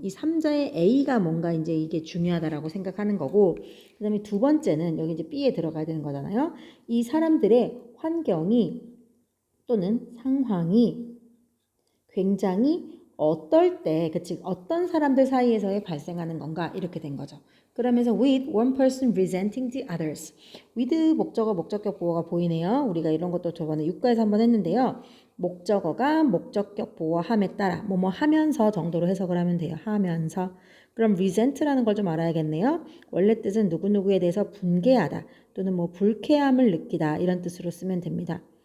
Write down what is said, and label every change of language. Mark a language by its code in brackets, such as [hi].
[ko] 이 3자의 A가 뭔가 이제 이게 중요하다라고 생각하는 거고 그 다음에 두 번째는 여기 이제 B에 들어가야 되는 거잖아요. 이 사람들의 환경이 또는 상황이 굉장히 어떨 때, 그치, 어떤 사람들 사이에서의 발생하는 건가 이렇게 된 거죠. 그러면서 [en] with one person resenting the others. [ko] with 목적어, 목적격 보어가 보이네요. 우리가 이런 것도 저번에 육가에서 한번 했는데요. 목적어가 목적격 보어함에 따라 뭐뭐 하면서 정도로 해석을 하면 돼요. 하면서. 그럼 resent라는 걸 좀 알아야겠네요. 원래 뜻은 누구누구에 대해서 분개하다 또는 뭐 불쾌함을 느끼다 이런 뜻으로 쓰면 됩니다.